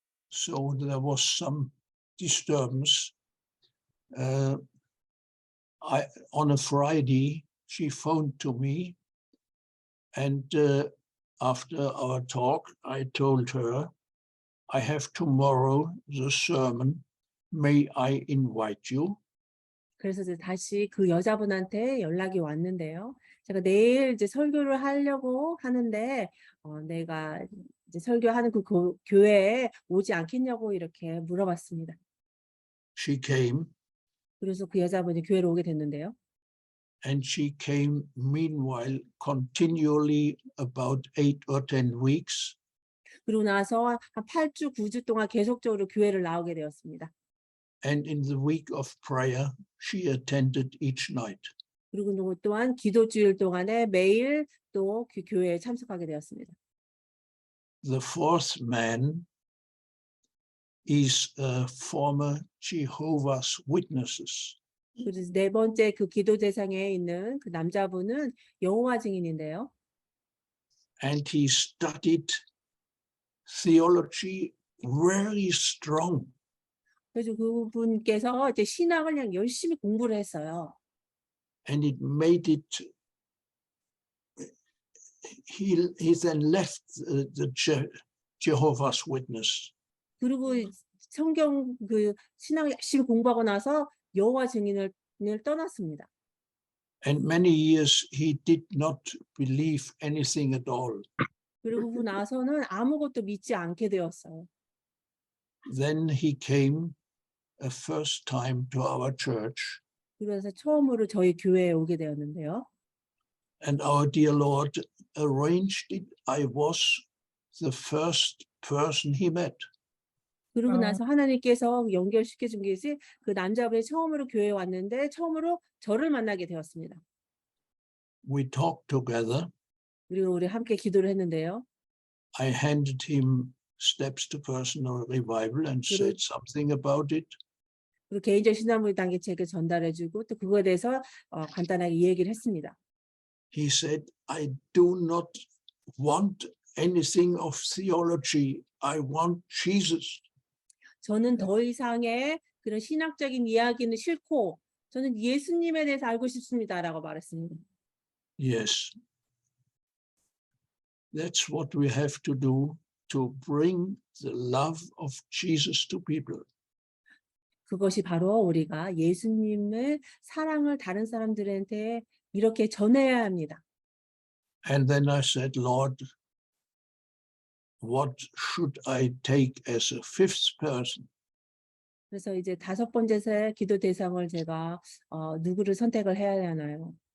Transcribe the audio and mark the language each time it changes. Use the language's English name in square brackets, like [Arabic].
[English] So there was some disturbance. On a Friday, she phoned to me, and after our talk, I told her, I have tomorrow the sermon. May I invite you? [Korean] 그래서 이제 다시 그 여자분한테 연락이 왔는데요. 제가 내일 이제 설교를 하려고 하는데 내가 이제 설교하는 그 교회에 오지 않겠냐고 이렇게 물어봤습니다. [English] She came. [Korean] 그래서 그 여자분이 교회로 오게 됐는데요. [English] And she came meanwhile continually about 8 or 10 weeks. [Korean] 그러고 나서 한 8주, 9주 동안 계속적으로 교회를 나오게 되었습니다. [English] And in the week of prayer, she attended each night. [Korean] 그리고 또한 기도주일 동안에 매일 또 그 교회에 참석하게 되었습니다. [English] The fourth man is a former Jehovah's Witnesses. [Korean] 그래서 네 번째 그 기도 대상에 있는 그 남자분은 여호와 증인인데요. [English] And he studied theology very strong. [Korean] 그래서 그분께서 이제 신학을 그냥 열심히 공부를 했어요. [English] And it made it, he then left the Jehovah's Witness. [Korean] 그리고 성경 그 신학을 열심히 공부하고 나서 여호와 증인을 떠났습니다. [English] And many years he did not believe anything at all. [Korean] 그리고 그 나서는 아무것도 믿지 않게 되었어요. [English] Then he came a first time to our church. [Korean] 그래서 처음으로 저희 교회에 오게 되었는데요. [English] And our dear Lord arranged it. I was the first person he met. [Korean] 그러고 나서 하나님께서 연결시켜 준 것이 그 남자분이 처음으로 교회에 왔는데 처음으로 저를 만나게 되었습니다. [English] We talked together. [Korean] 그리고 우리 함께 기도를 했는데요. [English] I handed him Steps to Personal Revival and Good. said something about it. [Korean] 그 개인적 신앙물 단계 책을 전달해주고 또 그거에 대해서 간단하게 이 얘기를 했습니다. [English] He said, I do not want anything of theology. I want Jesus. [Korean] 저는 더 이상의 그런 신학적인 이야기는 싫고 저는 예수님에 대해서 알고 싶습니다라고 말했습니다. [English] Yes. That's what we have to do to bring the love of Jesus to people. [Korean] 그것이 바로 우리가 예수님의 사랑을 다른 사람들한테 이렇게 전해야 합니다. [English] And then I said, Lord, what should I take as a fifth person? [Korean] 그래서 이제 다섯 번째 기도 대상을 제가 누구를 선택을 해야 하나요?